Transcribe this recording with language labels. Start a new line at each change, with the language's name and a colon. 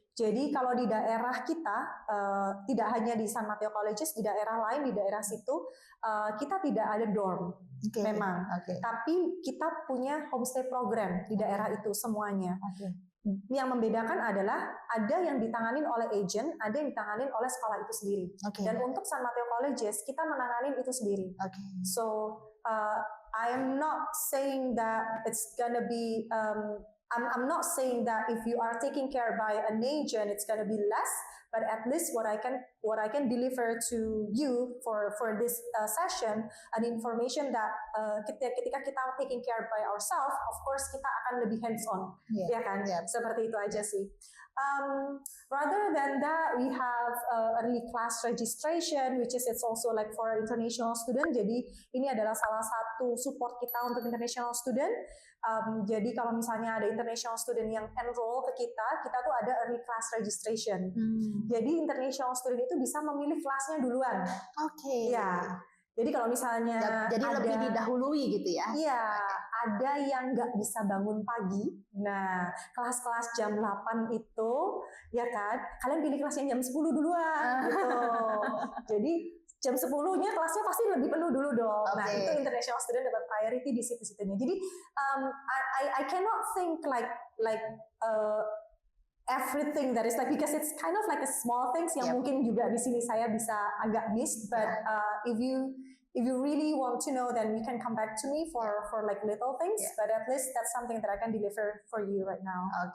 Indonesian: Jadi kalau di daerah kita, tidak hanya di San Mateo Colleges, di daerah lain, di daerah situ, kita tidak ada dorm, memang. Tapi kita punya homestay program di daerah itu semuanya. Yang membedakan adalah ada yang ditanganin oleh agent, ada yang ditanganin oleh sekolah itu sendiri. Dan untuk San Mateo Colleges, kita menanganin itu sendiri.
English: So, I am not saying that it's gonna be I'm not saying that if you are taken care by an agent, it's going to be less. But at least what I can deliver to you for this session, an information that
Indonesian: ketika kita
English: taking care by ourselves, of course
Indonesian: kita akan lebih
English: hands on,
Indonesian: ya kan? Seperti itu aja sih.
English: Rather than that, we have early class registration, which is it's also like for international student.
Indonesian: Jadi ini adalah salah satu support kita untuk international student. Jadi kalau misalnya ada international student yang enroll ke kita tuh ada early class registration. Jadi international student itu bisa memilih kelasnya duluan. Ya. Jadi kalau misalnya jadi lebih didahului gitu ya? Iya, ada yang nggak bisa bangun pagi. Nah, kelas-kelas jam 8 itu, ya kan, kalian pilih kelas yang jam 10 duluan, gitu. Jadi jam 10-nya kelasnya pasti lebih penuh dulu dong. Nah, itu international student dapat priority di situ-situnya.
English: Jadi, I cannot think like everything that is like, because it's kind of like a small things
Indonesian: yang mungkin juga di sini saya bisa agak
English: miss, but if you really want to know, then you can come back to me for like little things, but at least that's something that I can deliver for you right now.